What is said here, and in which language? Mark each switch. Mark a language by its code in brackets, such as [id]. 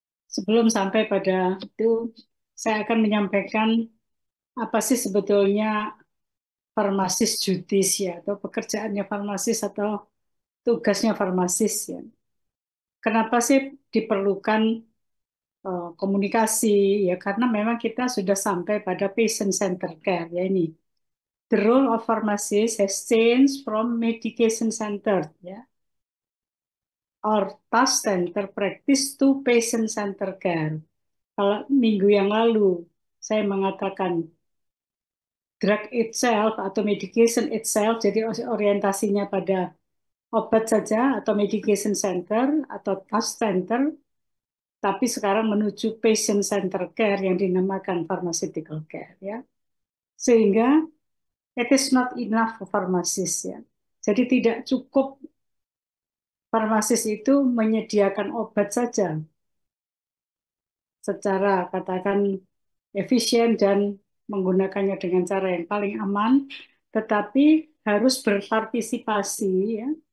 [id] Sebelum sampai pada itu, saya akan menyampaikan apa sih sebetulnya farmasis judis ya, atau pekerjaannya farmasis atau tugasnya farmasis ya. Kenapa sih diperlukan komunikasi ya? Karena memang kita sudah sampai pada patient center care ya ini. [en] The role of pharmacist has changed from medication center ya, or task center practice to patient center care. [id] Kalau minggu yang lalu saya mengatakan [en] drug itself [id] atau [en] medication itself, [id] jadi orientasinya pada obat saja atau medication center atau task center, tapi sekarang menuju patient center care yang dinamakan pharmaceutical care ya. [en] Sehingga it is not enough for pharmacist ya. [id] Jadi tidak cukup farmasis itu menyediakan obat saja secara katakan efisien dan menggunakannya dengan cara yang paling aman, tetapi harus berpartisipasi ya.